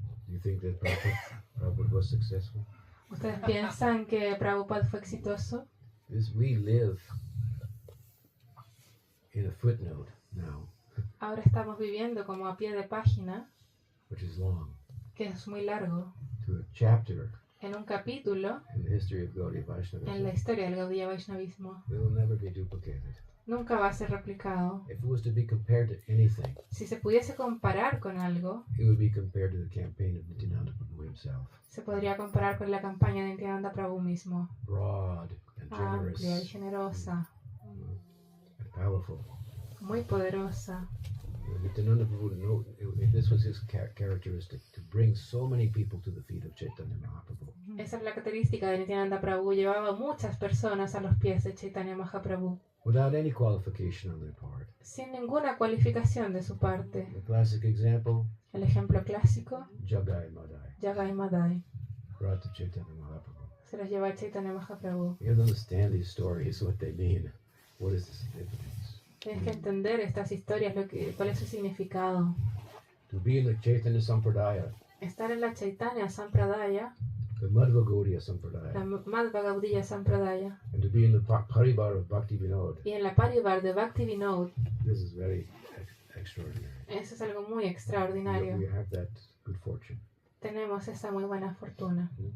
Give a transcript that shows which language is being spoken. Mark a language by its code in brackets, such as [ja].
[en] Do you think that Prabhupada was successful? [es] ¿Ustedes piensan que Prabhupada fue exitoso? [en] We live in a footnote now, [es] Ahora estamos viviendo como a pie de página, [en] which is long, [es] que es muy largo, [en] to a chapter [es] en un capítulo [en] in the history of Gaudiya [es] en la [en] Vaishnavism. [es] historia del Gaudiya Vaishnavismo. [en] It will never be duplicated. [es] Nunca va a ser replicado. [en] If it was to be compared to anything, [es] Si se pudiese comparar con algo, [en] it would be compared to the campaign of Nityananda Prabhu himself. [es] se podría comparar con la campaña de Nityananda Prabhu mismo. [en] Broad and generous [es] Amplia y generosa, [en] and powerful. [es] muy poderosa. [en] Nityananda Prabhu, this was his characteristic, to bring so many people to the feet of Chaitanya Mahaprabhu. [es] Esa es la característica de Nityananda Prabhu. Llevaba muchas personas a los pies de Chaitanya Mahaprabhu, [en] Without any qualification on their part. [es] sin ninguna cualificación de su parte. [en] The classic example, [es] El ejemplo clásico, [en] Jagai Madai, [es] Jagai Madai. [en] brought to Chaitanya Mahaprabhu. [es] Se los lleva a Chaitanya Mahaprabhu. [en] You have to understand these stories, what they mean. What is the significance? [es] Tienes que entender estas historias, cuál es su significado. [en] To be in the Chaitanya Sampradaya, [es] Estar en la Chaitanya Sampradaya, [en] the Madhva Gaudiya [es] la [en] Sampradaya, [es] Madhva Gaudiya Sampradaya, [en] and to be in the Paribar of Bhakti Vinod, [es] y en la Parivar de Bhakti Vinod, [en] this is very extraordinary. [es] eso es algo muy [en] We [es] extraordinario. [en] have that good fortune. [es] Tenemos esa muy buena fortuna.